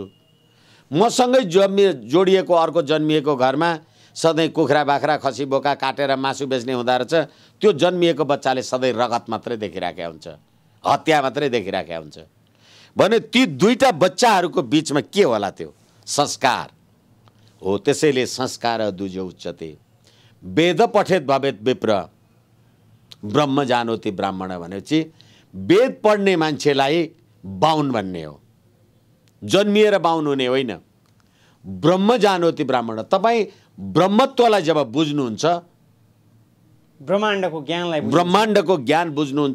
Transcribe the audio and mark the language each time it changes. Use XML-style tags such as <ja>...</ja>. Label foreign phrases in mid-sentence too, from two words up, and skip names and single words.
<ne>मसँगै जोडिएको अर्को जन्मिएको घरमा सधैँ कुखुरा बाख्रा खसी बोका काटेर मासु बेच्ने हुँदो रहेछ। त्यो जन्मिएको बच्चाले सधैँ रगत मात्रै देखिराखेका हुन्छ, हत्या मात्रै देखिराखेका हुन्छ। भने ती दुईटा बच्चाहरूको बिचमा के होला? त्यो संस्कार हो। त्यसैले</ne> <sa>संस्कार द्विज उच्चते, वेद पठेत भवेत विप्र ब्रह्म जानोति ब्राह्मण</sa> <ne>भनेपछि वेद पढ्ने मान्छेलाई बाहुन भन्ने हो, जन्मिएर बाहुन हुने होइन।</ne> <sa>ब्रह्म जानोति ब्राह्मण,</sa> <ne>तपाईँ ब्रह्मत्वलाई जब बुझ्नुहुन्छ, ब्रह्माण्डको ज्ञान बुझ्नुहुन्छ।</ne>